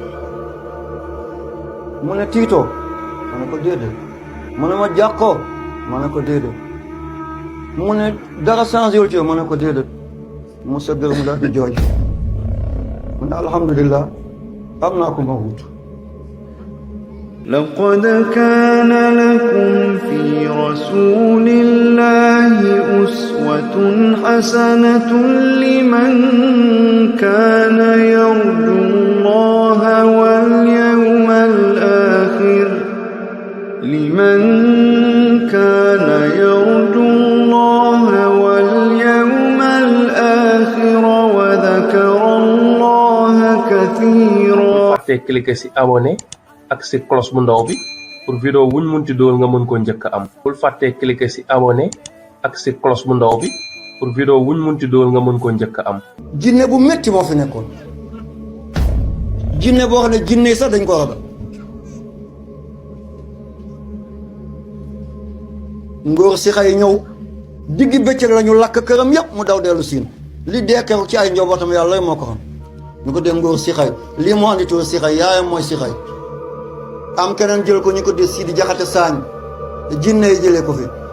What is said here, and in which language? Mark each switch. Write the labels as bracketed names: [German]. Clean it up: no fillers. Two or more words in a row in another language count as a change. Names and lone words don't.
[Wolof] mu ne tiitoo ma ne ko déedéet mu ne ma jàqoo ma ne ko déedéet mu ne dara changé wul ci ma ne ko déedéet mu sa gërëm daal di jooy mu ne alhamdulilah am naa ko ma wut. [Arabic] لقد كان لكم في رسول الله أسوة حسنة لمن كان يرجو الله واليوم الآخر وذكر الله كثيرا. [Wolof] fàtte cliquer ci abonné ak ci cloche bu ndaw bi pour vidéo wuñ munti dool nga mën ko njëkk am. bul fàtte cliquer ci abonné ak ci cloche bu ndaw bi pour vidéo wuñ munti dool nga mën ko njëkk am. jinne bu metti moo fi nekkoon jinne boo xam ne jinne sax dañ ko ragal ngóor si xay ñëw diggi bëccëg la ñu lakk këram yëpp mu daw dellu siin li dee keroog ci ay njabootam yàlla moo ko xam ñu ko dee ngóor si xay lii moo andi tuur si xay yaayam mooy si xay am keneen jël ko ñu ko dee Sidi Jaxate Saañ jinne yi jëlee ko fi